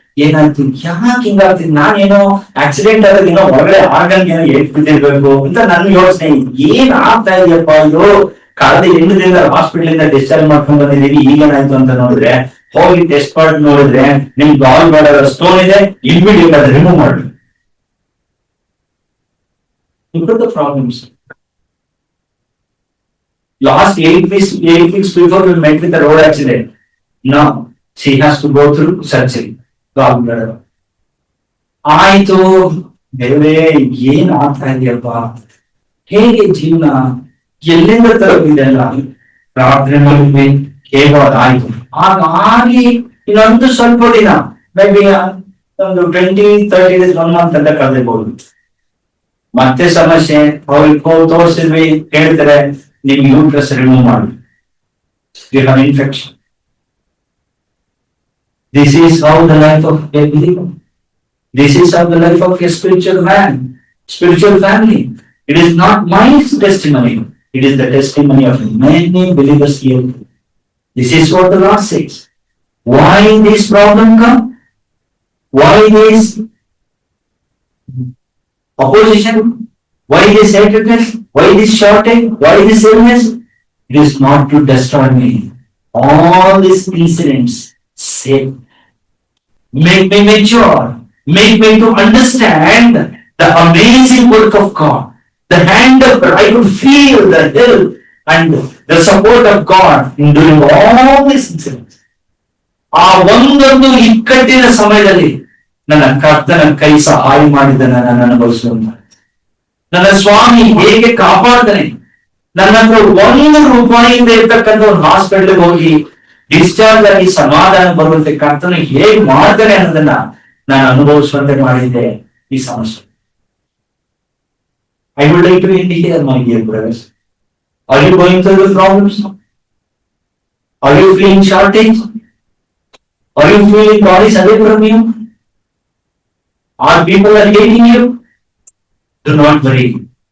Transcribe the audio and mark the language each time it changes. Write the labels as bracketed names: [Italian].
[Kannada] ಏನಾಯ್ತು, ಯಾಕೆ ಹಿಂಗಾಗ್ತಿದ್, ನಾನೇನೋ ಆಕ್ಸಿಡೆಂಟ್ ಆದಾಗ ಏನೋ ಹೊರಗಡೆ ಆರ್ಗನ್ ಏನೋ ಬಿದ್ದಿರ್ಬೇಕು ಅಂತ ನನ್ನ ಯೋಚನೆ. ಏನ್ ಆಗ್ತಾ ಇದೆಯಪ್ಪ, ಇದು ಕಳೆದ 8 ದಿನದ ಹಾಸ್ಪಿಟಲ್ ಇಂದ ಡಿಸ್ಚಾರ್ಜ್ ಮಾಡ್ಕೊಂಡ್ ಬಂದಿದ್ದೀವಿ, ಈಗೇನಾಯ್ತು ಅಂತ ನೋಡಿದ್ರೆ, ಹೋಗಿ ಟೆಸ್ಟ್ ಮಾಡಿ ನೋಡಿದ್ರೆ ನಿಮ್ ಗಾಲ್ ಬ್ಲಾಡರ್ ಸ್ಟೋನ್ ಇದೆ, ಇಮಿಡಿಯೇಟ್ ಅದು ರಿಮೂವ್ ಮಾಡಿ. [English] Problems last 8 weeks before we met with the road accident. Now she has to go through surgery. gallbladder. [Kannada] ಆಯ್ತು, ದೇವರೇ ಏನ್ ಆಗ್ತಾ ಇದೆಯಪ್ಪ, ಹೇಗೆ ಜೀವನ, ಎಲ್ಲಿಂದ ತರಬಿದೆಲ್ಲ. ಪ್ರಾರ್ಥನೆ ಮಾಡಿದ್ವಿ, ಹೇಗಾದ ಆಯ್ತು. ಹಾಗಾಗಿ ಇನ್ನೊಂದು ಸ್ವಲ್ಪ ದಿನ, [English] maybe [Kannada] ಒಂದು [English] 20-30 days 1 month [Kannada] ಅಂತ ಕಳೆದಿರ್ಬೋದು. ಮತ್ತೆ ಸಮಸ್ಯೆ, ಅವ್ರಿಗೆ ತೋರಿಸಿದ್ವಿ, ಹೇಳ್ತಾರೆ ನಿಮ್ ಯೂಟ್ರಸ್ ರಿಮೂವ್ ಮಾಡಿ, [English] You have infection. This is how the life of a believer. This is how the life of a spiritual man, spiritual family. It is not my testimony. It is the testimony of many believers here. This is what the Lord says. Why this problem come? Why this opposition? Why this hatredness? Why this shortage? Why this illness? It is not to destroy me. All these incidents save, make me mature, make me to understand the amazing work of God. The hand of God, I could feel the help and the support of God in doing all these incidents. [Kannada] ಆ ಒಂದೊಂದು ಇಕ್ಕಟ್ಟಿನ ಸಮಯದಲ್ಲಿ ನನ್ನ ಕರ್ತನ ಕೈ ಸಹಾಯ ಮಾಡಿದ್ದನ್ನ ನಾನು ಅನುಭವಿಸುವಂತ, ನನ್ನ ಸ್ವಾಮಿ ಹೇಗೆ ಕಾಪಾಡ್ತಾನೆ, ನನ್ನ ಹತ್ರ 1 ರೂಪಾಯಿಯಿಂದ ಇರ್ತಕ್ಕಂಥ ಒಂದು ಹಾಸ್ಪಿಟಲ್ಗೆ ಹೋಗಿ ಡಿಸ್ಚಾರ್ಜ್ ಆಗಿ ಸಮಾಧಾನ ಬರುವಂತೆ ಕರ್ತನ ಹೇಗೆ ಮಾಡ್ತಾನೆ ಅನ್ನೋದನ್ನ ನಾನು ಅನುಭವಿಸುವಂತೆ ಮಾಡಿದ್ದೆ ಈ ಸಮಸ್ಯೆ. [English] I would like to end here, my dear brothers. Are you going through the problems? Are you feeling shortage? Are you feeling God is away from you? Are people are hating you? Do not worry.